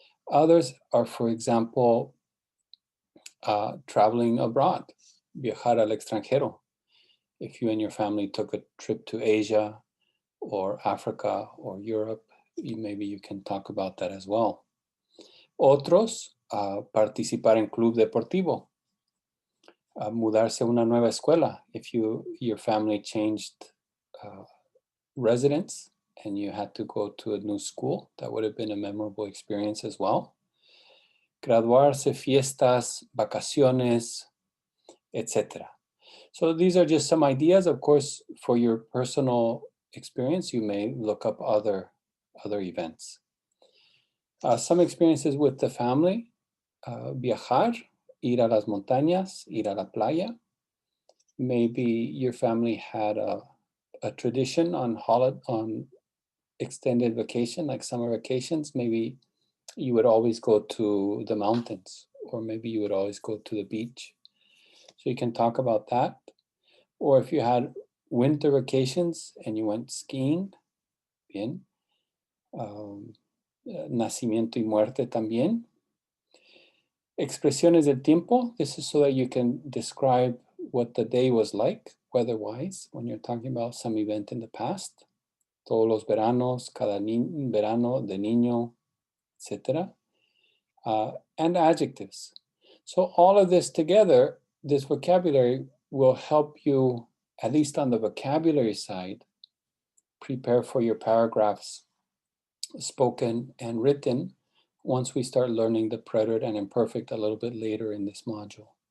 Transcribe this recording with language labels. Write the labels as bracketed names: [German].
[English] Others are, for example, traveling abroad, [Spanish] viajar al extranjero. [English] If you and your family took a trip to Asia or Africa or Europe, maybe you can talk about that as well. [Spanish] Otros, participar en club deportivo. Mudarse a una nueva escuela. [English] If your family changed residence and you had to go to a new school, that would have been a memorable experience as well. [Spanish] Graduarse, fiestas, vacaciones, etc. [English] So these are just some ideas. Of course, for your personal experience, you may look up other events. Some experiences with the family, [Spanish] viajar, ir a las montañas, ir a la playa. [English] Maybe your family had a tradition on extended vacation, like summer vacations. Maybe you would always go to the mountains, or maybe you would always go to the beach. So you can talk about that. Or if you had winter vacations and you went skiing, [Spanish] bien. Nacimiento y muerte también. Expresiones del tiempo. [English] This is so that you can describe what the day was like, weather-wise, when you're talking about some event in the past. [Spanish] Todos los veranos, cada verano de niño, etc. [English] And adjectives. So all of this together, this vocabulary will help you, at least on the vocabulary side, prepare for your paragraphs, spoken and written, once we start learning the preterite and imperfect a little bit later in this module.